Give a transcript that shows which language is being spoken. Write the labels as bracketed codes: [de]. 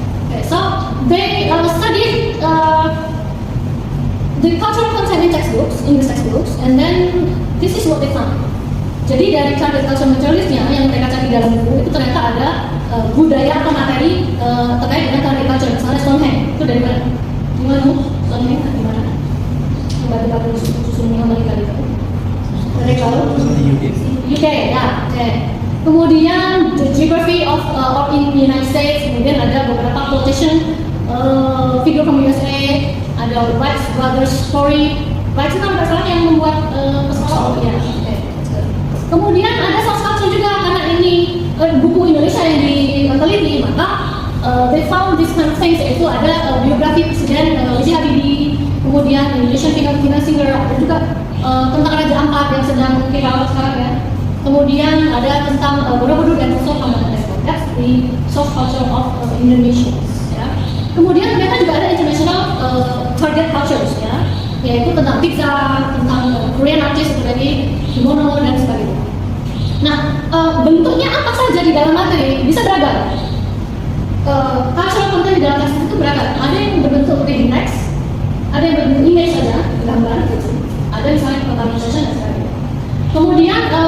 [en] Okay, so they studied the cultural content in textbooks, English textbooks, and then this is what they found. [id] Jadi dari target culture materialistnya yang mereka cari dalam buku itu ternyata ada budaya atau materi terkait dengan target culture. Misalnya Stonehenge itu dari mana? Di mana? Stonehenge di mana? Batu-batu susunnya Amerika itu. Dari kalau UK ya. Okay. Kemudian [en] the geography of in the United States. [id] Kemudian ada beberapa [en] quotation figure from USA. [id] Ada Wright Brothers story. Wright itu kan salah yang membuat pesawat ya. Okay. Kemudian ada source culture juga karena ini buku Indonesia yang diteliti, maka [en] they found this kind of things, [id] yaitu ada biografi Presiden B.J. Habibie, kemudian [en] Indonesian Female Singer, [id] ada juga tentang Raja Ampat yang sedang viral sekarang ya. Kemudian ada tentang Borobudur dan Sosok Hamdan. [en] That's the source culture of Indonesia. [id] Ya. Kemudian ternyata juga ada [en] international target cultures [id] ya, yaitu tentang pizza, tentang [en] Korean artist [id] seperti kimono dan sebagainya. Nah, bentuknya apa saja di dalam materi bisa beragam. [en] Cultural content [id] di dalam teks itu beragam. Ada yang berbentuk [en] reading text, [id] ada yang berbentuk image saja, gambar gitu. Ada misalnya conversation dan sebagainya. Kemudian